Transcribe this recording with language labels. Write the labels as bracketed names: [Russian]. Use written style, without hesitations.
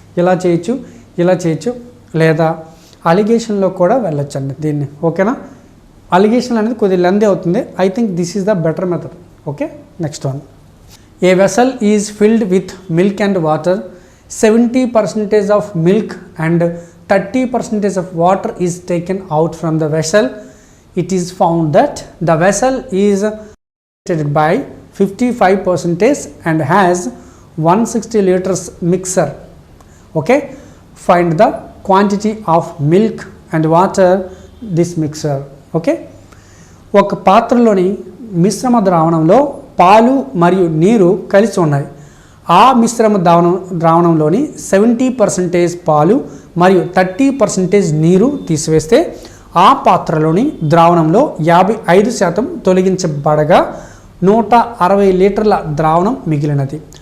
[Telugu] ఇలా చేయొచ్చు, లేదా అలిగేషన్లో కూడా వెళ్ళొచ్చండి దీన్ని. ఓకేనా, అలిగేషన్ అనేది కొద్దిగా లెంతీ అవుతుంది. [English] I think this is the better method. Okay, next one. A vessel is filled with milk and water, 70% of milk and 30% of water is taken out from the vessel, it is found that the vessel is saturated by 55% and has 160 liters mixer. Okay, find the quantity of milk and water this mixer. [Telugu] Okay, ఒక పాత్రలోని మిశ్రమ ద్రావణంలో పాలు మరియు నీరు కలిసి ఉన్నాయి. ఆ మిశ్రమ ద్రావణంలోని 70% పాలు మరియు 30% నీరు తీసివేస్తే ఆ పాత్రలోని ద్రావణంలో 55% తొలగించబడగా 160 లీటర్ల ద్రావణం మిగిలినది.